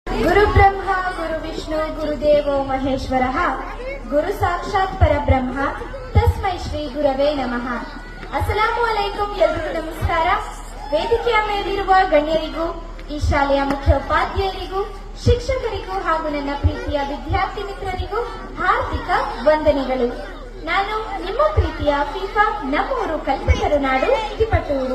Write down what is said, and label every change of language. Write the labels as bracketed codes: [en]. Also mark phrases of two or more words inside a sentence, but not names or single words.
[sa] ಗುರು ಬ್ರಹ್ಮ ಗುರು ವಿಷ್ಣು ಗುರುದೇವೋ ಮಹೇಶ್ವರಃ ಗುರು ಸಾಕ್ಷಾತ್ ಪರಬ್ರಹ್ಮ ತಸ್ಮೈ ಶ್ರೀ ಗುರವೇ ನಮಃ. [ar] السلام عليكم. [kn] ಎಲ್ರಿಗೂ ನಮಸ್ಕಾರ. ವೇದಿಕೆಯ ಮೇಲಿರುವ ಗಣ್ಯರಿಗೂ, ಈ ಶಾಲೆಯ ಮುಖ್ಯೋಪಾಧ್ಯಾಯರಿಗೂ, ಶಿಕ್ಷಕರಿಗೂ ಹಾಗೂ ನನ್ನ ಪ್ರೀತಿಯ ವಿದ್ಯಾರ್ಥಿ ಮಿತ್ರರಿಗೂ ಹಾರ್ದಿಕ ವಂದನೆಗಳು. ನಾನು ನಿಮ್ಮ ಪ್ರೀತಿಯ ಫೀಫಾ ನಮ್ಮೂರು ಕಲ್ಪತರು ನಾಡು ತಿಪಟೂರು.